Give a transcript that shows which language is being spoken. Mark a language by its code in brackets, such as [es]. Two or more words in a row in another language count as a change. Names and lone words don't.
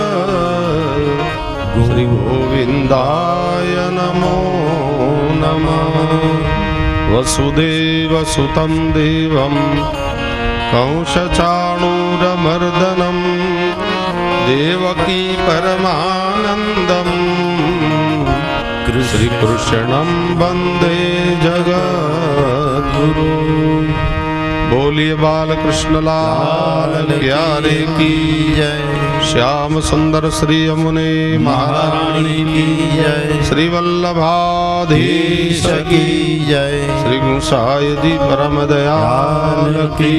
[sa] श्री गोविन्दाय नमो नमः वसुदेवसुतं देवं कंसचाणूरमर्दनं देवकी परमानन्दम् श्रीकृष्णं वन्दे जगद्गुरु। [hi] बोलिए बालकृष्ण लाल प्यारे की जय। श्याम सुंदर श्री यमुने महारानी की जय श्री वल्लभाधीश की जय श्री गुसाई जी परम दयाल की